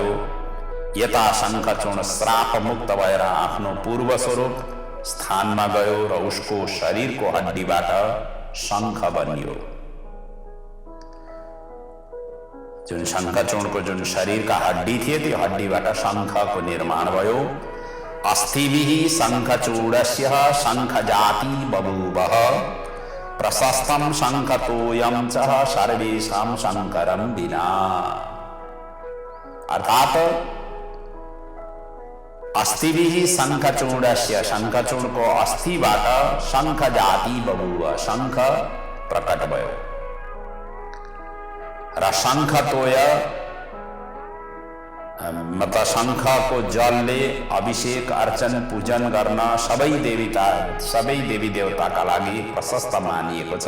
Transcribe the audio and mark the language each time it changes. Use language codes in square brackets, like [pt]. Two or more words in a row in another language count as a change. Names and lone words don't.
[ne] यता शङ्खचूड श्राप मुक्त भएर आफ्नो पूर्व स्वरूप स्थानमा गयो र उसको शरीरको हड्डीबाट शङ्ख बनियो। जुन शङ्खचूडको जुन शरीरका हड्डी थिए, त्यो हड्डीबाट शङ्खको निर्माण भयो। [sa] अस्थिभिः शङ्खचूडस्य शङ्खजाति बभूवः प्रशस्तं शङ्खतोयं च सर्वेषां शङ्करं विना। [ne] अर्थात [sa] अस्थिभिः शङ्खचूडस्य, [ne] शङ्खचूडको अस्थिबाट [sa] शङ्खजाति बभूव, [ne] शङ्ख प्रकट भयो। र शङ्खतोय मतलब शङ्खको जलले अभिषेक अर्चन पूजन गर्न सबै देवी देवताका लागि प्रशस्त मानिएको छ।